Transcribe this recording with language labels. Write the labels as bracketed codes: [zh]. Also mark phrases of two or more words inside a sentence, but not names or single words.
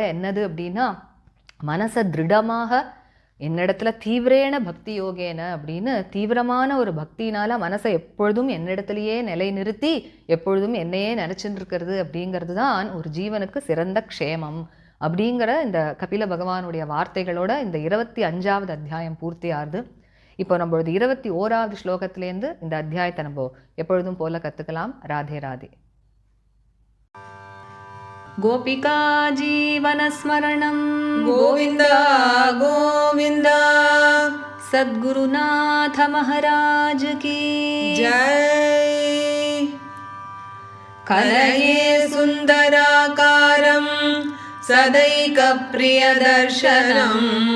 [ta] என்னது அப்படின்னா, மனசை திருடமாக என்னிடத்துல [sa] तीव्रेण भक्ति योगेन [ta] அப்படின்னு தீவிரமான ஒரு பக்தினால மனசை எப்பொழுதும் என்னிடத்துலையே நிலை நிறுத்தி எப்பொழுதும் என்னையே நினச்சிட்டு இருக்கிறது அப்படிங்கிறது தான் ஒரு ஜீவனுக்கு சிறந்த க்ஷேமம் அப்படிங்கிற இந்த கபில பகவானுடைய வார்த்தைகளோட இந்த 25வது அத்தியாயம் பூர்த்தி ஆகுது. இப்போ நம்மளோட 21வது ஸ்லோகத்திலேருந்து இந்த அத்தியாயத்தை நம்ம எப்பொழுதும் போல கற்றுக்கலாம். ராதே ராதே. [sa] गोपिका जीवनस्मरणं गोविन्द गोविन्द [hi] सद्गुरुनाथ महाराज की जय। [sa] कलये सुन्दराकारं सदैकप्रियदर्शनम्